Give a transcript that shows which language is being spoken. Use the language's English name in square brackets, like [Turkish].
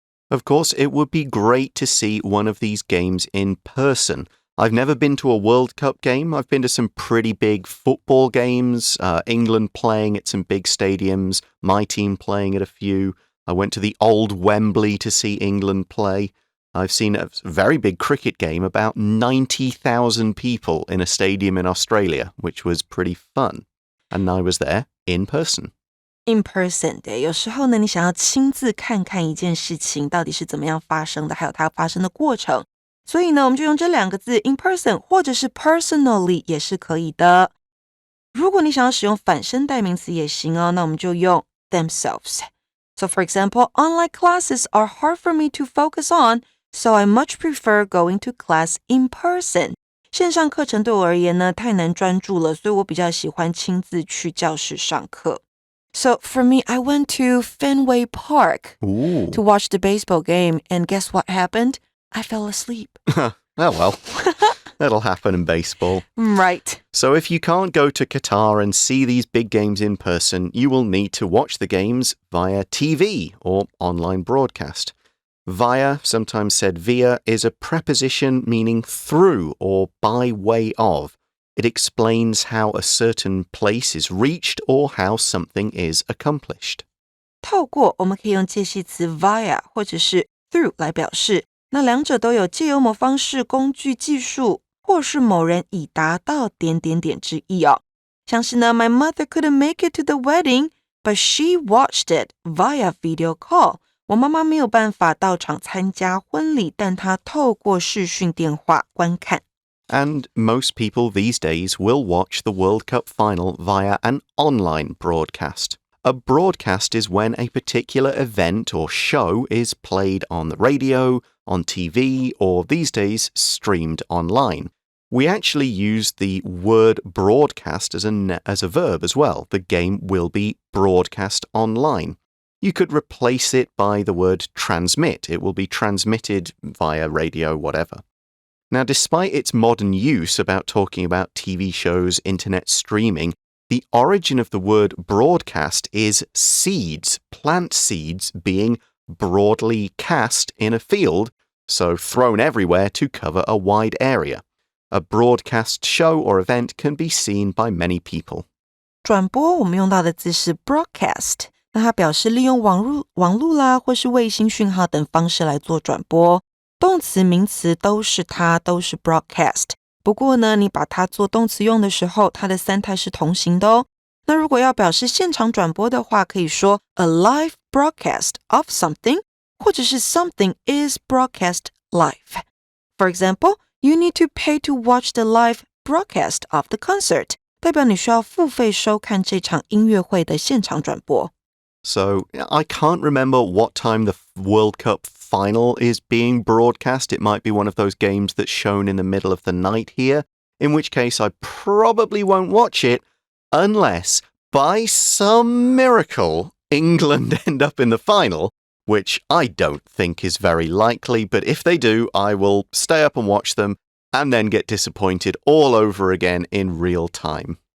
[English] Of course, it would be great to see one of these games in person. I've never been to a World Cup game. I've been to some pretty big football games, England playing at some big stadiums, my team playing at a few. I went to the old Wembley to see England play. I've seen a very big cricket game, about 90,000 people in a stadium in Australia, which was pretty fun. And I was there in person.In [Chinese] person 对，有时候呢，你想要亲自看看一件事情到底是怎么样发生的，还有它发生的过程，所以呢，我们就用这两个字 in person 或者是 personally 也是可以的。如果你想要使用反身代名词也行哦，那我们就用 themselves. [English] So for example, online classes are hard for me to focus on, so I much prefer going to class in person. [Chinese] 线上课程对我而言呢，太难专注了，所以我比较喜欢亲自去教室上课。 [English] So for me, I went to Fenway Park to watch the baseball game, and guess what happened? I fell asleep. Oh well, that'll happen in baseball. Right. So if you can't go to Qatar and see these big games in person, you will need to watch the games via TV or online broadcast. Via, sometimes said via, is a preposition meaning through or by way of.It explains how a certain place is reached or how something is accomplished. [Chinese] 透过我们可以用介系词 via 或者是 through 来表示，那两者都有借由某方式、工具、技术，或是某人已达到点点点之意哦。像是呢 [English] My mother couldn't make it to the wedding, but she watched it via video call. [Chinese] 我妈妈没有办法到场参加婚礼，但她透过视讯电话观看。 [English] And most people these days will watch the World Cup final via an online broadcast. A broadcast is when a particular event or show is played on the radio, on TV, or these days streamed online. We actually use the word broadcast as a verb as well. The game will be broadcast online. You could replace it by the word transmit. It will be transmitted via radio, whatever. Now, despite its modern use about talking about TV shows, internet streaming, the origin of the word broadcast is seeds, plant seeds being broadly cast in a field, so thrown everywhere to cover a wide area. A broadcast show or event can be seen by many people. [Chinese] 转播我们用到的字是 broadcast， 那它表示利用网路啦或是卫星讯号等方式来做转播。动词名词都是它，都是 broadcast。不过呢，你把它做动词用的时候，它的三态是同形的哦。那如果要表示现场转播的话，可以说 [English] a live broadcast of something， [Chinese] 或者是 [English] something is broadcast live. For example, you need to pay to watch the live broadcast of the concert. [Chinese] 代表你需要付费收看这场音乐会的现场转播。 [English] So, I can't remember what time the World Cup final is being broadcast. It might be one of those games that's shown in the middle of the night here, in which case I probably won't watch it unless, by some miracle, England end up in the final, which I don't think is very likely, but if they do, I will stay up and watch them and then get disappointed all over again in real time.